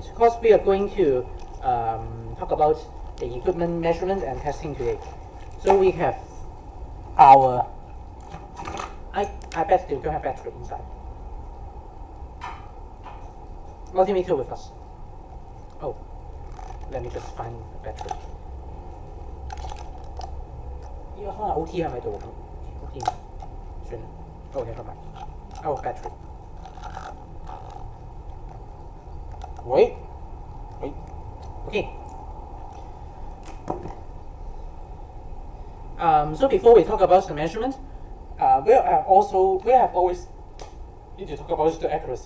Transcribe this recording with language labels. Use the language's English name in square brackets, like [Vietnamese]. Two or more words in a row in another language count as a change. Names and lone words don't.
[English] Because we are going to talk about the equipment measurement and testing today. So we have our, I bet they don't have battery inside. Multimeter with us. Oh, let me just find the battery. [Cantonese] 呢個可能 OT 係咪度？OT 算啦。 [English] 哦 ，never mind。Oh, battery。喂。Okay. So before we talk about the measurement, we have always need to talk about the accuracy.